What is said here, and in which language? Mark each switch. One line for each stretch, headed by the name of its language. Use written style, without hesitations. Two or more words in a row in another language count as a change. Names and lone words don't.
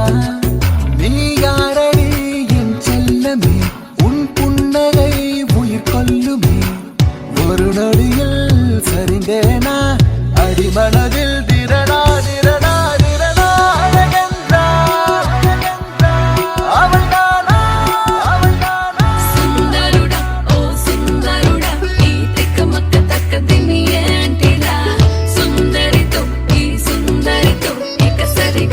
Tamil: நீ யாரடி என் செல்லமே, உன் புன்னகை உயிர் கொல்லுமே. ஒரு நொடியில் சரிந்தேனா அடிமனதில் திரடா திரடா திரடா. அழகென்றால் அவள் தானா, அவள் தானா.
Telugu: సుందరుడా ఓ సుందరుడా ఈ తిక్కమక్క తక్క తిని ఏంటిరా. సుందరితో ఈ సుందరితో ఇక